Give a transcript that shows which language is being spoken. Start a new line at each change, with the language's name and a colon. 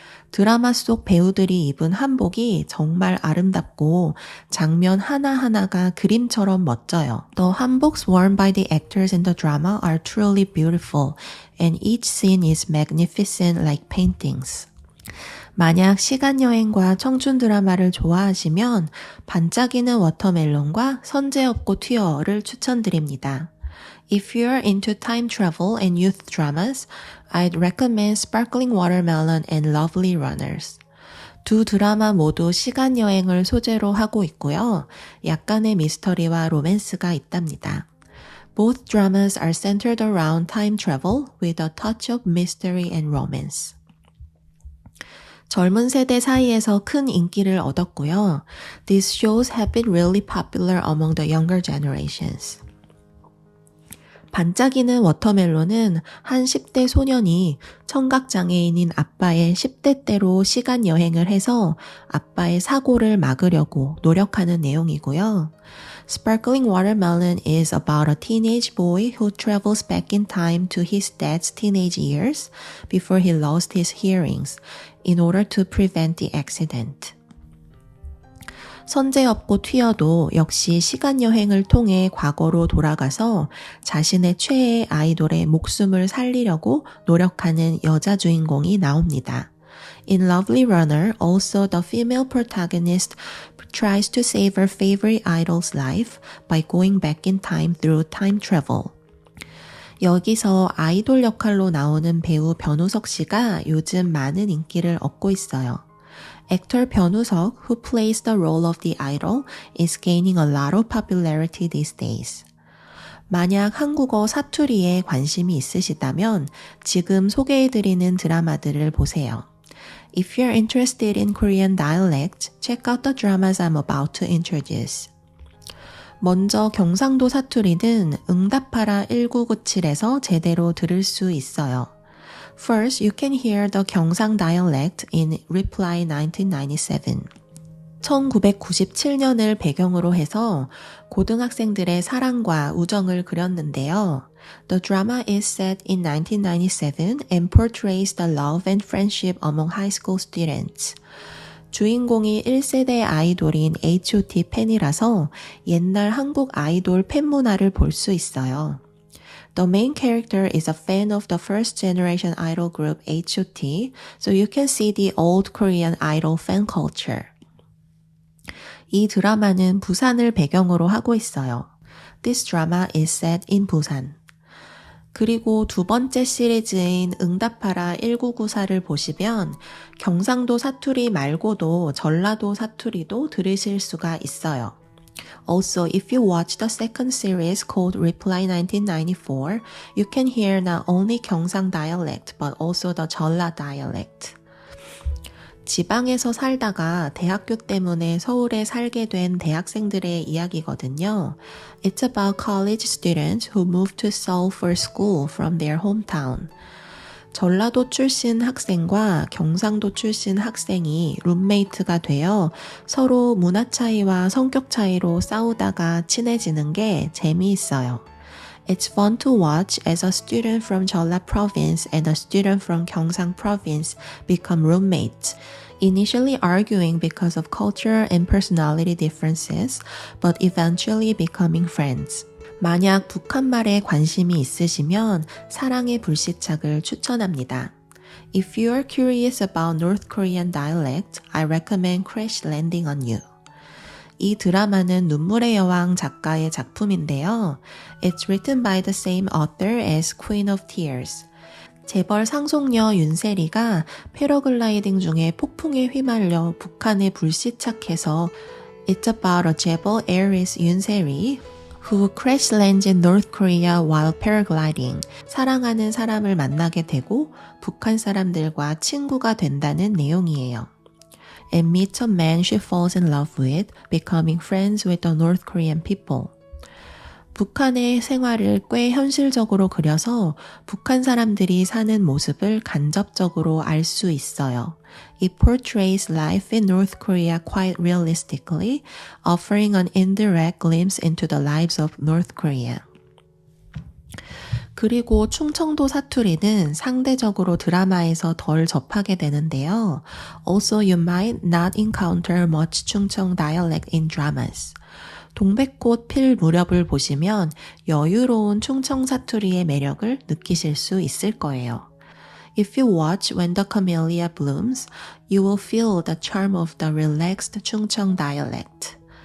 Korean: 드라마 속 배우들이 입은 한복이 정말 아름답고 장면 하나하나가 그림처럼 멋져요.
English: The hanboks worn by the actors in the drama are truly beautiful, and each scene is magnificent like paintings.
Korean: 만약 시간여행과 청춘 드라마를 좋아하시면 반짝이는 워터멜론과 선제업고 튀어를 추천드립니다.
English: If you're into time travel and youth dramas, I'd recommend Sparkling Watermelon and Lovely Runners.
Korean: 두 드라마 모두 시간여행을 소재로 하고 있고요. 약간의 미스터리와 로맨스가 있답니다.
English: Both dramas are centered around time travel with a touch of mystery and romance.
Korean: 젊은 세대 사이에서 큰 인기를 얻었고요.
English: These shows have been really popular among the younger generations.
Korean: 반짝이는 워터멜론은 한 10대 소년이 청각장애인인 아빠의 10대 때로 시간여행을 해서 아빠의 사고를 막으려고 노력하는 내용이고요.
English: Sparkling Watermelon is about a teenage boy who travels back in time to his dad's teenage years before he lost his hearings in order to prevent the accident.
Korean: 선제업고 튀어도 역시 시간여행을 통해 과거로 돌아가서 자신의 최애 아이돌의 목숨을 살리려고 노력하는 여자 주인공이 나옵니다.
English: In Lovely Runner, also the female protagonist tries to save her favorite idol's life by going back in time through time travel.
Korean: 여기서 아이돌 역할로 나오는 배우 변우석 씨가 요즘 많은 인기를 얻고 있어요.
English: Actor 변우석, who plays the role of the idol, is gaining a lot of popularity these days.
Korean: 만약 한국어 사투리에 관심이 있으시다면 지금 소개해드리는 드라마들을 보세요.
English: If you're interested in Korean dialect, check out the dramas I'm about to introduce.
Korean: 먼저 경상도 사투리는 응답하라 1997에서 제대로 들을 수 있어요.
English: First, you can hear the 경상 dialect in Reply 1997.
Korean: 1997년을 배경으로 해서 고등학생들의 사랑과 우정을 그렸는데요.
English: The drama is set in 1997 and portrays the love and friendship among high school students.
Korean: 주인공이 1세대 아이돌인 H.O.T 팬이라서 옛날 한국 아이돌 팬 문화를 볼 수 있어요.
English: The main character is a fan of the first generation idol group H.O.T, so you can see the old Korean idol fan culture.
Korean: 이 드라마는 부산을 배경으로 하고 있어요.
English: This drama is set in 부산.
Korean: 그리고 두 번째 시리즈인 응답하라 1994를 보시면 경상도 사투리 말고도 전라도 사투리도 들으실 수가 있어요.
English: Also, if you watch the second series called Reply 1994, you can hear not only 경상 dialect but also the 전라 dialect.
Korean: 지방에서 살다가 대학교 때문에 서울에 살게 된 대학생들의 이야기거든요.
English: It's about college students who moved to Seoul for school from their hometown.
Korean: 전라도 출신 학생과 경상도 출신 학생이 룸메이트가 되어 서로 문화 차이와 성격 차이로 싸우다가 친해지는 게 재미있어요.
English: It's fun to watch as a student from Jeolla province and a student from Gyeongsang province become roommates, initially arguing because of culture and personality differences, but eventually becoming friends.
Korean: 만약 북한말에 관심이 있으시면 사랑의 불시착을 추천합니다.
English: If you are curious about North Korean dialect, I recommend Crash Landing on You.
Korean: 이 드라마는 눈물의 여왕 작가의 작품인데요.
English: It's written by the same author as Queen of Tears.
Korean: 재벌 상속녀 윤세리가 패러글라이딩 중에 폭풍에 휘말려 북한에 불시착해서
English: It's about a 재벌 heiress 윤세리 who crash lands in North Korea while paragliding.
Korean: 사랑하는 사람을 만나게 되고 북한 사람들과 친구가 된다는 내용이에요.
English: And meets a man she falls in love with, becoming friends with the North Korean people.
Korean: 북한의 생활을 꽤 현실적으로 그려서 북한 사람들이 사는 모습을 간접적으로 알 수 있어요.
English: It portrays life in North Korea quite realistically, offering an indirect glimpse into the lives of North Korea.
Korean: 그리고 충청도 사투리는 상대적으로 드라마에서 덜 접하게 되는데요.
English: Also, you might not encounter much 충청 dialect in dramas.
Korean: 동백꽃 필 무렵을 보시면 여유로운 충청 사투리의 매력을 느끼실 수 있을 거예요.
English: If you watch When the Camellia Blooms, you will feel the charm of the relaxed 충청 dialect.